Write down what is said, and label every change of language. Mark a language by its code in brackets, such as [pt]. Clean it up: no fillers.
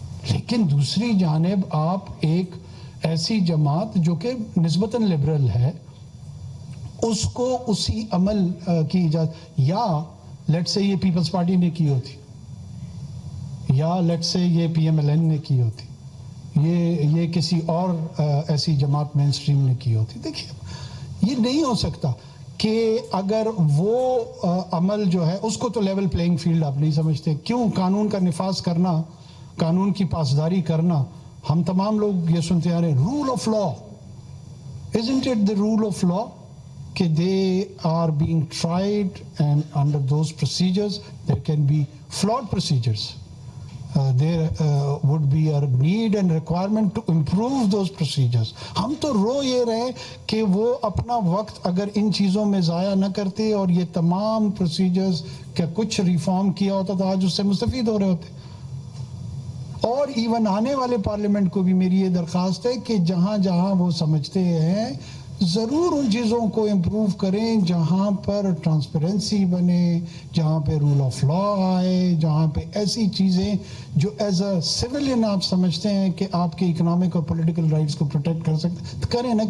[ur] لیکن دوسری جانب آپ ایک ایسی جماعت جو کہ نسبتاً لبرل ہے اس کو اسی عمل کی اجازت، یا لیٹ سے یہ پیپلز پارٹی نے کی ہوتی، یا لیٹ سے یہ PMLN نے کی ہوتی، یہ کسی اور ایسی جماعت مین اسٹریم نے کی ہوتی. دیکھیے یہ نہیں ہو سکتا کہ اگر وہ عمل جو ہے اس کو تو لیول پلینگ فیلڈ آپ نہیں سمجھتے. کیوں قانون کا نفاذ کرنا، قانون کی پاسداری کرنا، ہم تمام لوگ یہ سنتے آ رہے ہیں role of law. [en] Isn't it the rule of law کہ they are being tried and under those procedures there can be flawed procedures. There would be a need and requirement to improve those procedures. [ur] ہم تو رو یہ رہے کہ وہ اپنا وقت اگر ان چیزوں میں ضائع نہ کرتے اور یہ تمام پروسیجرز کا کچھ ریفارم کیا ہوتا تو آج اس سے مستفید ہو رہے ہوتے. اور ایون آنے والے پارلیمنٹ کو بھی میری یہ درخواست ہے کہ جہاں جہاں وہ سمجھتے ہیں ضرور ان چیزوں کو امپروو کریں جہاں پر ٹرانسپیرنسی بنے، جہاں پہ رول آف لا آئے، جہاں پہ ایسی چیزیں جو [en] as a civilian [ur] آپ سمجھتے ہیں کہ آپ کے اکنامک اور پولیٹیکل رائٹس کو پروٹیکٹ کر سکتے تو کریں نا.